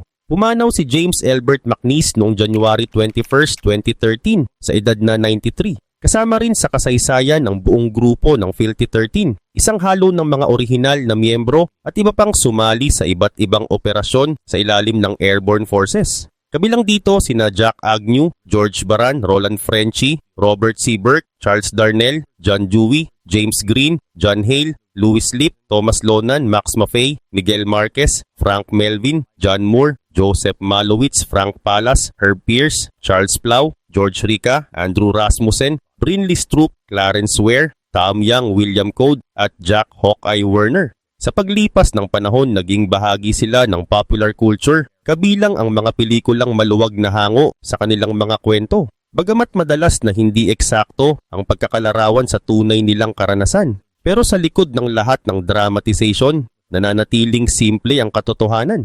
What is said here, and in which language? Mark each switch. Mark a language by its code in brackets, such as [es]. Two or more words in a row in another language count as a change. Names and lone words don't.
[tl] Pumanaw si James Elbert McNeese noong January 21, 2013 sa edad na 93. Kasama rin sa kasaysayan ng buong grupo ng Filthy 13, isang halo ng mga orihinal na miyembro at iba pang sumali sa iba't ibang operasyon sa ilalim ng Airborne Forces. Kabilang dito sina Jack Agnew, George Baran, Roland Frenchy, Robert C. Burke, Charles Darnell, John Dewey, James Green, John Hale, Louis Lip, Thomas Lonan, Max Maffei, Miguel Marquez, Frank Melvin, John Moore, Joseph Malowitz, Frank Palas, Herb Pierce, Charles Plow, George Rica, Andrew Rasmussen, Brinley Stroop, Clarence Ware, Tom Young, William Code at Jack Hawkeye Werner. Sa paglipas ng panahon, naging bahagi sila ng [en] popular culture, [tl] kabilang ang mga pelikulang maluwag na hango sa kanilang mga kwento. Bagamat madalas na hindi eksakto ang pagkakalarawan sa tunay nilang karanasan, pero sa likod ng lahat ng dramatization, nananatiling simple ang katotohanan.